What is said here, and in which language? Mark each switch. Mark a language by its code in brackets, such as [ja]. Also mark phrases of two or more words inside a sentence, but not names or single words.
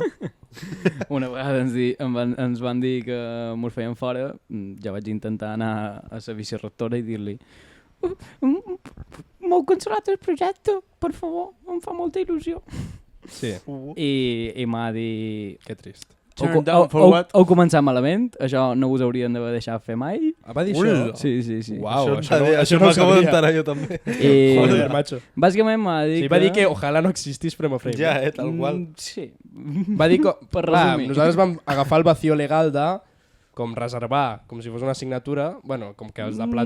[ca] Una vegada ens van dir que mos feien fora, ja vaig intentar anar a la vicerectora i dir-li m'heu cancel·lat el projecte, per favor, em fa molta il·lusió. Sí. I m'ha dit... Que trist. [en] Turn down for what? [ca] Heu començat malament, això no us haurien d'haver deixat fer mai. Va dir Ui, això? Sí. Uau, Això no ho m'acabo sabia. d'enterar jo també. I [es] Joder, macho. [ca] bàsicament m'ha dit Sí, va dir que ojalà no existís Premo Frame. Ja, tal qual. Sí. Va dir que... Per Clar, resumir. nosaltres vam agafar el [es] vacío legal [ca] de com reservar, com si fos una assignatura, bueno, com que els de plató...